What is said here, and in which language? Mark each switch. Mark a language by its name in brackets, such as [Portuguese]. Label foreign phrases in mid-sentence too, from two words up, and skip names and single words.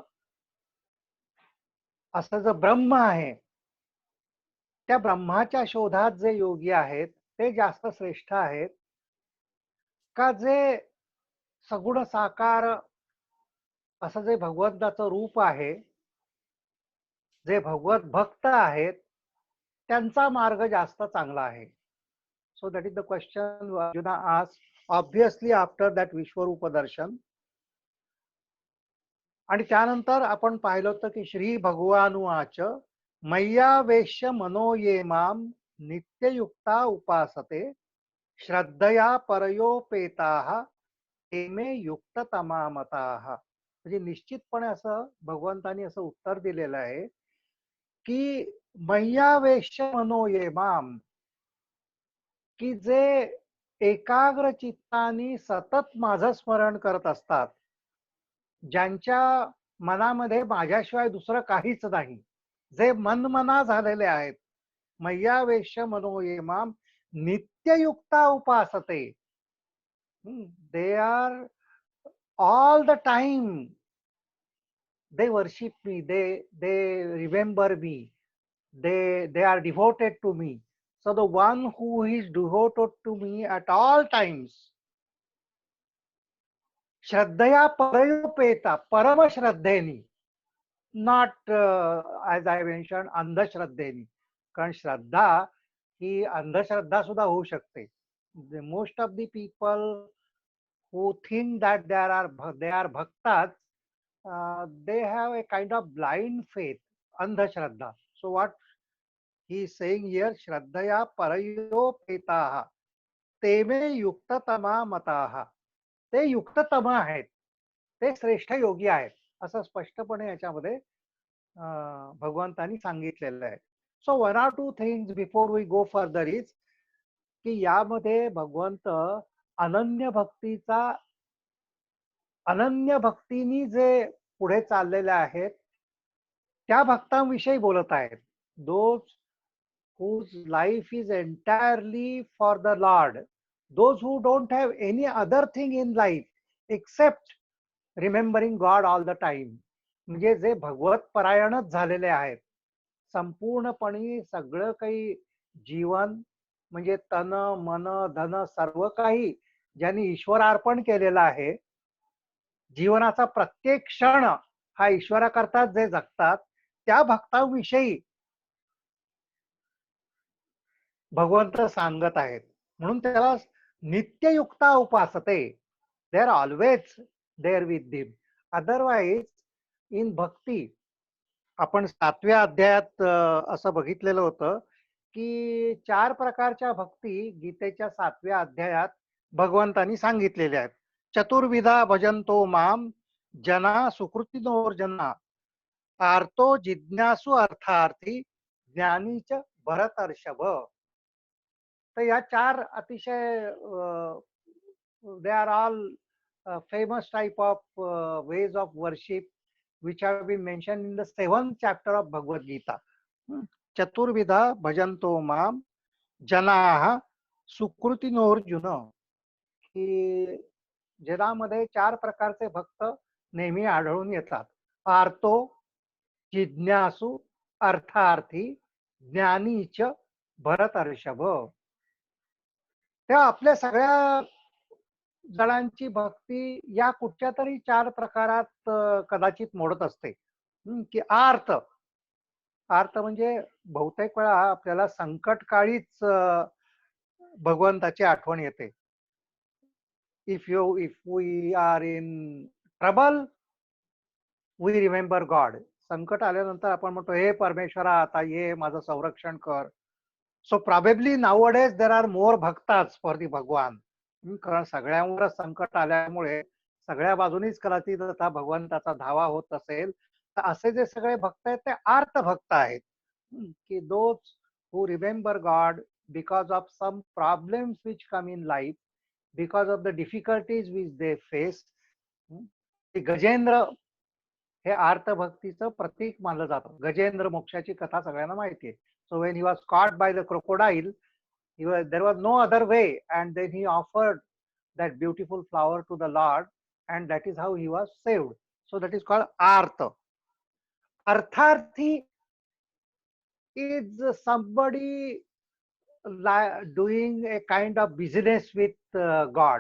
[Marathi] असं जे ब्रह्म आहे त्या ब्रह्माच्या शोधात जे योगी आहेत ते जास्त श्रेष्ठ आहेत का जे सगुण साकार असं जे भगवंताचं रूप आहे, जे भगवत भक्त आहेत त्यांचा मार्ग जास्त चांगला आहे. [English] So that is the question Arjuna asked obviously after that [Marathi] विश्वरूप दर्शन. आणि त्यानंतर आपण पाहिलं होतं की [Sanskrit] श्री भगवानुवाच मय्यावेश्य मनो ये माम नित्ययुक्ता उपासते श्रद्धया परयोपेताः ते मे युक्ततमा मताः. [Marathi] म्हणजे निश्चितपणे असं भगवंतानी असं उत्तर दिलेलं आहे की [Sanskrit] मय्यावेश्य मनो ये माम, [Marathi] की जे एकाग्र चित्तानी सतत माझं स्मरण करत असतात, ज्यांच्या मनामध्ये माझ्याशिवाय दुसरं काहीच नाही, जे मनमना झालेले आहेत. [Sanskrit] मय्यावेश्य मनो ये माम नित्ययुक्ता उपासते. [English] They are all the time they worship me, they remember me, they are devoted to me. So the one who is devoted to me at all times, [Sanskrit] श्रद्धया परयोपेता, [English] परम श्रद्धेनी, not as I mentioned अंधश्रद्धेनी. [Marathi] कारण श्रद्धा ही अंधश्रद्धा सुद्धा होऊ शकते. [English] Most of the people who think that they are bhaktas, they have a kind of blind faith, andhashraddha. So what he is saying here, [Sanskrit] श्रद्धया परयोपेताः ते मे युक्ततमा मताः. [Marathi] ते युक्ततम आहेत, ते श्रेष्ठ योगी आहेत, असं स्पष्टपणे याच्यामध्ये भगवंतानी सांगितलेलं आहे. [English] So one or two things before we go further is [Marathi] की यामध्ये भगवंत अनन्य भक्तीचा, अनन्य भक्तीनी जे पुढे चाललेले आहेत त्या भक्तांविषयी बोलत आहेत. [English] दोज whose life is entirely for the Lord, those who don't have any other thing in life except remembering God all the time. [Marathi] म्हणजे जे भगवत परायणच झालेले आहेत, संपूर्णपणे सगळं काही जीवन म्हणजे तन मन धन सर्व काही ज्यांनी ईश्वरार्पण केलेलं आहे, जीवनाचा प्रत्येक क्षण हा ईश्वराकरता जे जगतात त्या भक्तांविषयी भगवंत सांगत आहेत. म्हणून त्याला [Sanskrit] नित्ययुक्ता उपासते. [English] They are always there with him. Otherwise in [Marathi] भक्ती आपण 7व्या अध्यायात असं बघितलेलं होतं की 4 प्रकारच्या भक्ती गीतेच्या 7व्या अध्यायात भगवंतांनी सांगितलेल्या आहेत. [Sanskrit] चतुर्विधा भजन्तो माम जना सुकृतिनोर्जना आर्तो जिज्ञासु अर्थार्थी ज्ञानीच भरतर्षभ. [Marathi] तर या 4 अतिशय [English] They are all famous type of ways of worship which have been mentioned in the 7th chapter of Bhagavad Gita. [Sanskrit] चतुर्विधा भजन्तो माम जनाः सुकृतिनोर्जुन, [Marathi] की जगामध्ये 4 प्रकारचे भक्त नेहमी आढळून येतात. आर्तो, जिज्ञासु, अर्थार्थी, ज्ञानीच भरतर्षभ. त्या आपल्या सगळ्या जणांची भक्ती या कुठच्या तरी 4 प्रकारात कदाचित मोडत असते. की आर्त, अर्थ म्हणजे बहुतेक वेळा आपल्याला संकटकाळीच भगवंताची आठवण येते. [English] If we are in trouble, we remember God. [Marathi] संकट आल्यानंतर आपण म्हणतो, हे परमेश्वरा आता ये माझं संरक्षण कर. [English] So probably nowadays there are more भक्ताच for the भगवान. [Marathi] कारण सगळ्यांवरच संकट आल्यामुळे सगळ्या बाजूनीच कदाचित आता भगवंताचा धावा होत असेल. तर असे जे सगळे भक्त आहेत ते आर्त भक्त आहेत. [English] की Those who remember God because of some problems which come in life, because of the difficulties which they face. [Marathi] गजेंद्र हे आर्तभक्तीचं प्रतीक मानलं जातं. गजेंद्र मोक्षाची कथा सगळ्यांना माहिती आहे. [English] So when he was caught by the crocodile, there was no other way, and then he offered that beautiful flower to the Lord, and that is how he was saved. So that is called artha. Artharthi is somebody doing a kind of business with God.